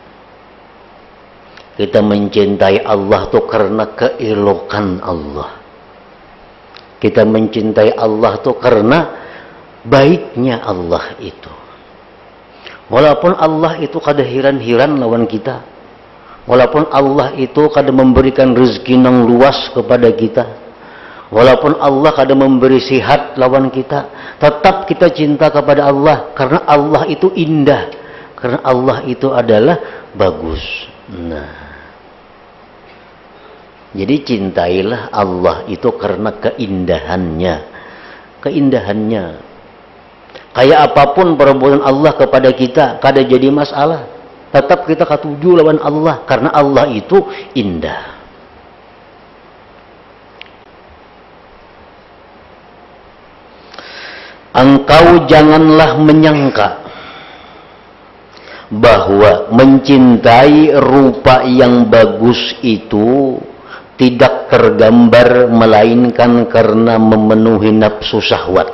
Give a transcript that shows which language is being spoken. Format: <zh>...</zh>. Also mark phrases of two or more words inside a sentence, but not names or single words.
<id>Kita mencintai Allah itu karena keelokan Allah. Kita mencintai Allah itu karena baiknya Allah itu.</id> <bjn>Walaupun Allah itu kada hiran-hiran lawan kita. Walaupun Allah itu kada memberikan rezeki yang luas kepada kita. Walaupun Allah kada memberi sihat lawan kita, tetap kita cinta kepada Allah karena Allah itu indah, karena Allah itu adalah bagus.</bjn> <id>Nah, jadi cintailah Allah itu karena keindahannya. Keindahannya.</id> <bjn>Kayak apapun perbuatan Allah kepada kita, kada jadi masalah. Tetap kita katuju lawan Allah karena Allah itu indah.</bjn> <id>Engkau janganlah menyangka bahwa mencintai rupa yang bagus itu tidak tergambar melainkan karena memenuhi nafsu syahwat.</id>